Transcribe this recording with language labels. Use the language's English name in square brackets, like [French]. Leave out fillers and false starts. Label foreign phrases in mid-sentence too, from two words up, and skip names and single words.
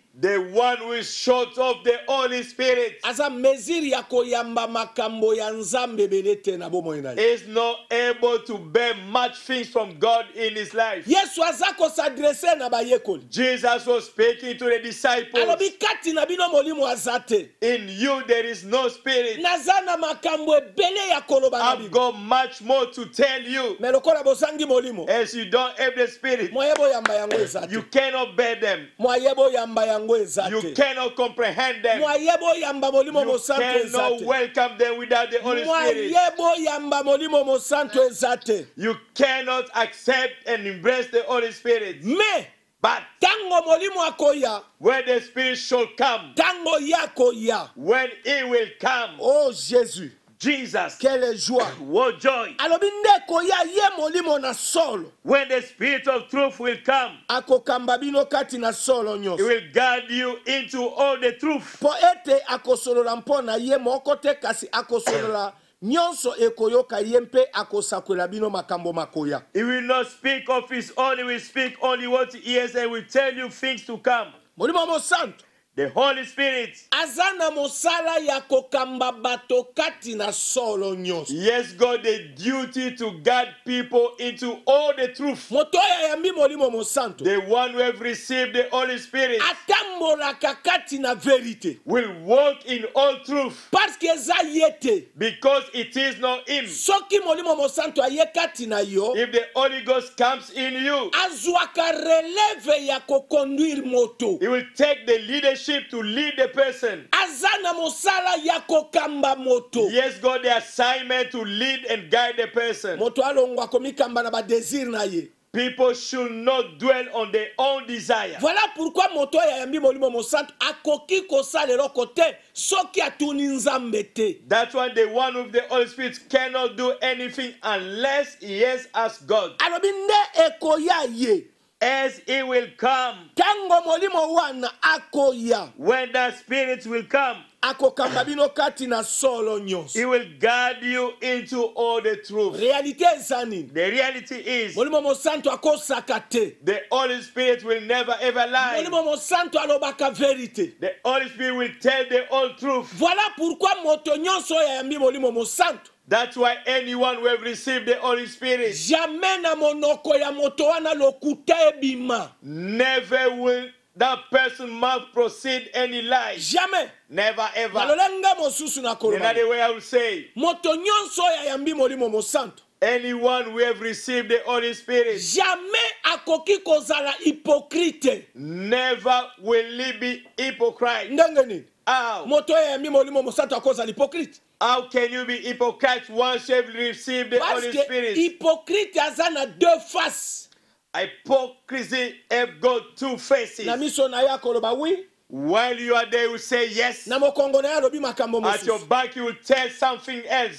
[English] The one who is short of the Holy Spirit [Lingala] Aza meziri ya koyamba makambo ya nzambe belete na bomoi na ye. [English] is not able to bear much things from God in his life. [Lingala] Yesu aza kosadrese na bayekoli. [English] Jesus was speaking to the disciples. [Lingala] Alobi kati na bino molimo azate. [English] In you there is no spirit. [Lingala] Naza na makambo ebele ya koloba na [English] I've [Lingala] bino. [English] got much more to tell you. [Lingala] Me lokola bosangi molimo. [English] As you don't have the spirit, [Lingala] Moyebo yamba yango ezate. [English] you cannot bear them. [Lingala] Moyebo yamba yango [English] You [Lingala] ezate. [English] cannot comprehend them. [Lingala] Moyebo yamba molimo [English] You [Lingala] mosanto [English] cannot [Lingala] ezate. [English] welcome them without the Holy Spirit. [Lingala] Moyebo yamba molimo mosanto ezate. [English] You cannot accept and embrace the Holy Spirit. [Lingala] Me [English] But [Lingala] tango molimo akoya, [English] when the Spirit shall come, [Lingala] tango yako ya. [English] when He will come, [French] Oh Jésus, [English] Jesus, [French] quelle joie. [English] what joy. [Lingala] Alobi ndeko ya ye molimo na solo. [English] When the Spirit of truth will come, [Lingala] Akokamba bino kati na solo [English] He [Lingala] nyonso. [English] will guide you into all the truth. [Lingala] Po ete akosolola mpo na ye moko te kasi akosolola nyonso ekoyoka ye mpe akosakwela bino makambo makoya. [English] He will not speak of His own, He will speak only what He hears and will tell you things to come. [Lingala] Molimo mosanto [English] The Holy Spirit, [Lingala] aza na mosala ya kokamba bato kati na solo nyonso. [English] yes, God, the duty to guide people into all the truth. [Lingala] Moto oyo ayambi molimo mosanto [English] The one who have received the Holy Spirit [Lingala] atambolaka kati na verite. [English] will walk in all truth [French] Parce que [Lingala] eza ye te. [English] because it is not Him. [Lingala] Soki molimo mosanto aye kati na yo, [English] If the Holy Ghost comes in you, [Lingala] azwaka releve ya kokonduire moto. [English] He will take the leadership to lead the person. [Lingala] Aza na mosala ya kokamba moto. [English] Yes, God, the assignment to lead and guide the person. [Lingala] Moto alongwa komikamba na ba désir na ye. [English] People should not dwell on their own desire. [French] Voilà pourquoi [Lingala] moto ya yambi molimo mosanto akoki kosalela kote soki atuni nzambe te. [English] That's why the one with the Holy Spirit cannot do anything unless he has asked God. [Lingala] Alobi nde ekoya ye [English] as he will come. [Lingala] Tango molimo wana akoya. [English] When the Spirit will come, [Lingala] Akokamba bino kati na solo nyonso. [English] he will guide you into all the truth. [Lingala] Realite ezani. [English] The reality is, [Lingala] Molimo mosanto akosaka te. [English] the Holy Spirit will never ever lie. [Lingala] Molimo mosanto alobaka verite. [English] The Holy Spirit will tell the whole truth. [French] Voilà pourquoi [Lingala] moto nyonso ya yambi molimo mosanto. [English] That's why anyone who have received the Holy Spirit, [Lingala] Jamais na monoko ya moto wana lokuta ebima. [English] never will that person mouth proceed any lies. [Lingala] Jamais. [English] Never ever. [Lingala] Nalolenga mosusu na koloba. [English] Another way I will say, [Lingala] Moto nyonso ya yambi molimo mosanto. [English] anyone who have received the Holy Spirit, [Lingala] Jamais akoki kozala hypocrite. [English] never will he be hypocrite. [Lingala] Ndenge nini? [English] How? [Lingala] Moto ya yambi molimo mosanto akozala hypocrite. [English] How can you be hypocrite once you have received the [French] Parce [English] Holy [French] que [English] Spirit? [Lingala] hypocrite aza na [French] deux faces. [English] Hypocrisy have got two faces. [Lingala] Na miso na ya koloba oui. [English] While you are there, you say yes. [Lingala] Na mokongo na ya lobi makambo [English] At your [Lingala] mosusu. [English] back, you will tell something else.